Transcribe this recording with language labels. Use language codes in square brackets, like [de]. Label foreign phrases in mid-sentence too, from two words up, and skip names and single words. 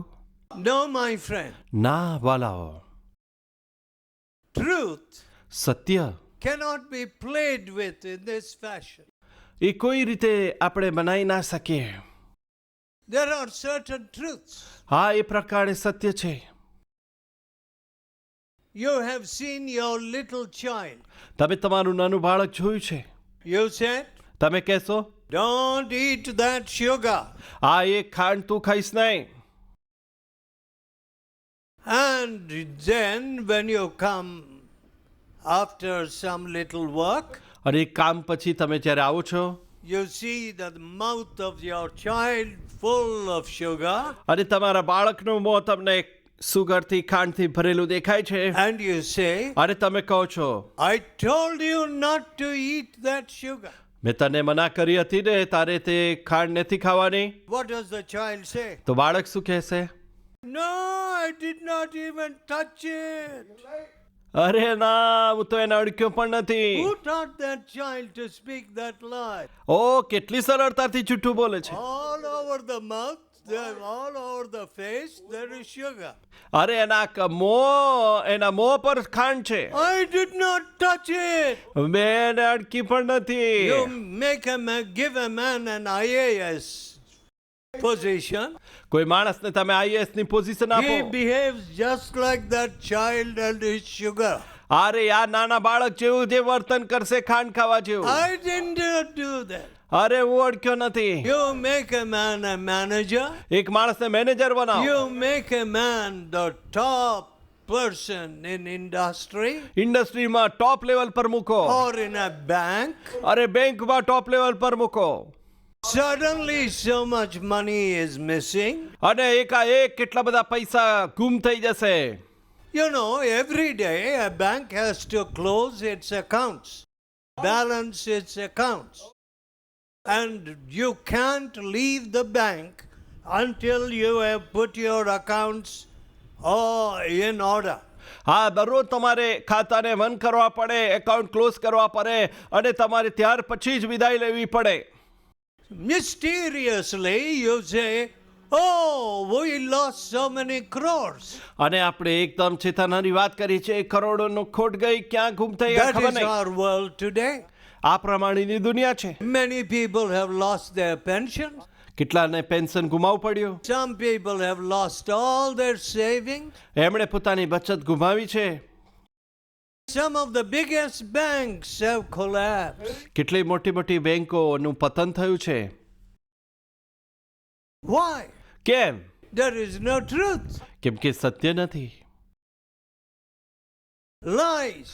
[en] No, my friend. [gu] ના વાલાઓ, [en] Truth [gu] સત્ય [en] cannot be played with in this fashion. [gu] એ કોઈ રીતે આપણે બનાવી ના શકીએ. [en] There are certain truths. [gu] હા, એ પ્રકારે સત્ય છે. [en] You have seen your little child. [gu] તમે તમારું નાનું બાળક જોયું છે. [en] You said, [gu] તમે કહેશો, [en] don't eat that sugar. [gu] આ એ ખાંડ તું ખાઈશ નહીં. [en] And then when you come after some little work, [gu] અને એ કામ પછી તમે જ્યારે આવો છો [en] you see that the mouth of your child full of sugar, [gu] અને તમારા બાળકનું મોં તમને સુગરથી ખાંડથી ભરેલું દેખાય છે, [en] and you say, [gu] અને તમે કહો છો, [en] I told you not to eat that sugar. [gu] મેં તને મના કરી હતી ને, તારે તે ખાંડ નથી ખાવાની. [en] What does the child say? [gu] તો બાળક શું કહેશે? [en] No, I did not even touch it. [gu] અરે ના, હું તો એને અડક્યો પણ નથી. [en] Who taught that child to speak that lie? [gu] ઓ, કેટલી સરળતાથી જૂઠું બોલે છે. [en] All over the mouth, all over the face, there is sugar. [gu] અરે એના એના મોં પર ખાંડ છે. [en] I did not touch it. [gu] મેં એને અડકી પણ નથી. [en] You give a man an IAS position. [gu] કોઈ માણસને તમે આઈએએસ ની પોઝિશન આપો, [en] He behaves just like that child and his sugar. [gu] અરે આ નાના બાળક જેવું જે વર્તન કરશે ખાંડ ખાવા જેવું. [en] I didn't do that. [gu] અરે હું અડક્યો નથી. [en] You make a man a manager. [gu] એક માણસને મેનેજર બનાવો. [en] You make a man the top person in industry [gu] ઇન્ડસ્ટ્રીમાં [en] top level [gu] પર મૂકો, [en] or in a bank. [gu] અરે બેંકમાં [en] top level [gu] પર મૂકો, [en] Suddenly so much money is missing. [gu] અને એકાએક કેટલા બધા પૈસા ગુમ થઈ જશે. [en] You know, every day a bank has to close its accounts, balance its accounts. And you can't leave the bank until you have put your accounts in order. [gu] હા, દરરોજ તમારે ખાતાને બંધ કરવા પડે, [en] account close [gu] કરવા પડે, અને તમારે ત્યાર પછી જ વિદાય લેવી પડે. [en] Mysteriously you say, oh, we lost so many crores. [gu] અને આપણે એકદમ ચેતનાની વાત કરી છે, કરોડોનો ખોટ ગઈ, ક્યાં ગુમ થઈ ગયા [en] That [gu] ખબર [en] is [gu] નહીં. [en] our world today. [gu] આ પ્રમાણેની દુનિયા છે. [en] Many people have lost their pensions. [gu] કેટલાને પેન્શન ગુમાવવું પડ્યું. [en] Some people have lost all their savings. [gu] એમણે પોતાની બચત ગુમાવી છે. [en] Some of the biggest banks have collapsed. [gu] કેટલી મોટી મોટી બેંકોનું પતન થયું છે. [en] Why? [gu] કેમ? [en] There is no truth. [gu] કેમ કે સત્ય નથી, [en] Lies,